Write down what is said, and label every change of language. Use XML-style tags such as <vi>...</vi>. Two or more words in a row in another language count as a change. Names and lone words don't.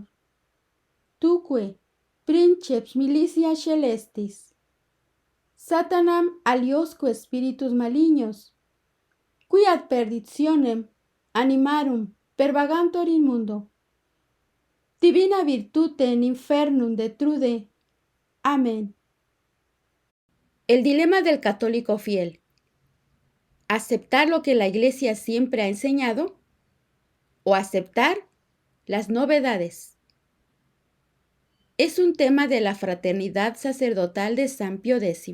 <la>Tuque, princeps militia celestis, Satanam aliosque spiritus malignos, qui ad perditionem animarum pervagantur in mundo, divina virtute in infernum detrude.</la> <es>Amén. El dilema del católico fiel. ¿Aceptar lo que la Iglesia siempre ha enseñado o aceptar las novedades? Es un tema de la fraternidad sacerdotal de San Pío X.</es>